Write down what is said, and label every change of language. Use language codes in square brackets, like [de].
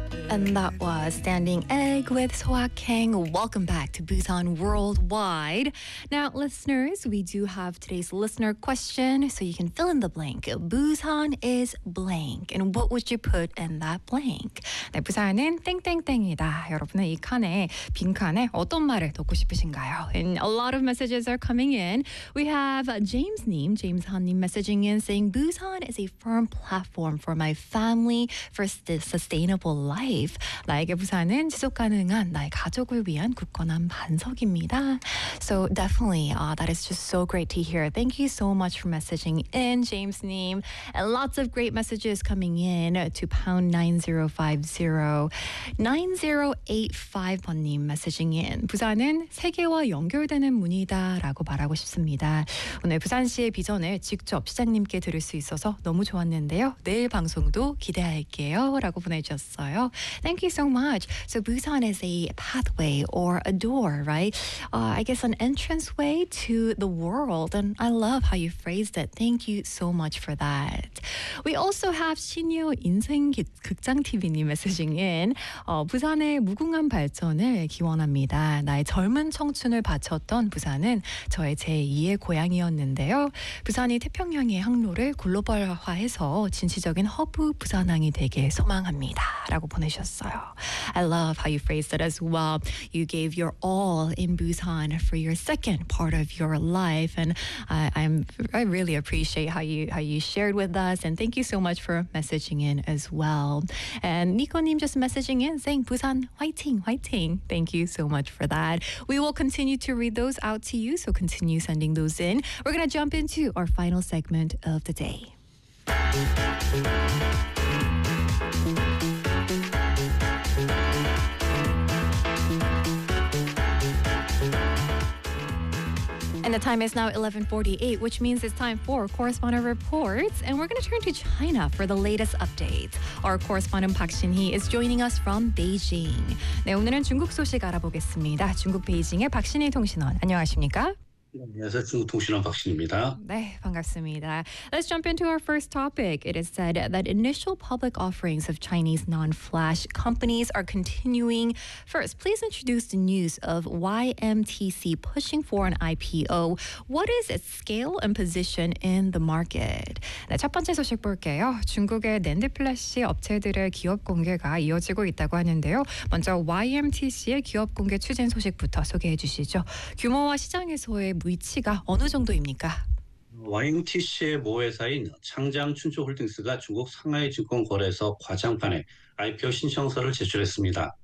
[en] And that was Standing Egg with Soa Kang. Welcome back to Busan Worldwide. Now, listeners, we do have today's listener question, so you can fill in the blank. Busan is blank. And what would you put in that blank? [ko] 네, 부산은 땡땡땡이다. 여러분은 이 칸에, 빈 칸에 어떤 말을 넣고 싶으신가요? [en] And a lot of messages are coming in. We have James Han님 messaging in saying, Busan is a firm platform for my family for sustainable life. [ko] 나에게 부산은 지속 가능한 나의 가족을 위한 굳건한 반석입니다. [en] So definitely, that is just so great to hear. Thank you so much for messaging in, James Neem. And lots of great messages coming in to #9050. 9085번님 messaging in. [ko] 부산은 세계와 연결되는 문이다 라고 말하고 싶습니다. 오늘 부산시의 비전을 직접 시장님께 들을 수 있어서 너무 좋았는데요. 내일 방송도 기대할게요 라고 보내주셨어요. [en] Thank you so much. So Busan is a pathway or a door, right? I guess an entrance way to the world. And I love how you phrased it. Thank you so much for that. We also have 신여 인생 극장 TV님 messaging in. [ko] 부산의 무궁한 발전을 기원합니다. 나의 젊은 청춘을 바쳤던 부산은 저의 제2의 고향이었는데요. 부산이 태평양의 항로를 글로벌화해서 진취적인 허브 부산항이 되길 소망합니다. 라고 보내셨어요. [en] I love how you phrased it as well. You gave your all in Busan for your second part of your life, and I really appreciate how you shared with us. And thank you so much for messaging in as well. And Nico님 just messaging in saying Busan, 화이팅, 화이팅. Thank you so much for that. We will continue to read those out to you. So continue sending those in. We're gonna jump into our final segment of the day. And the time is now 11:48, which means it's time for Correspondent Reports. And we're going to turn to China for the latest updates. Our correspondent Park Shin-hee is joining us from Beijing. [ko] 네, 오늘은 중국 소식 알아보겠습니다. 중국 베이징의 박신혜 통신원, 안녕하십니까? 안녕하세요. 중국 통신원 박신입니다. 네, 반갑습니다. [en] Let's jump into our first topic. It is said that initial public offerings of Chinese non-flash companies are continuing. First, please introduce the news of YMTC pushing for an IPO. What is its scale and position in the market? [ko] 네, 첫 번째 소식 볼게요. 중국의 낸드 플래시 업체들의 기업 공개가 이어지고 있다고 하는데요. 먼저 YMTC의 기업 공개 추진 소식부터 소개해 주시죠. 규모와 시장에서의 위치가 어느 정도입니까? YMTC의 모회사인 창장 춘추홀딩스가 중국 상하이 증권거래소 과장판에 IPO 신청서를 제출했습니다.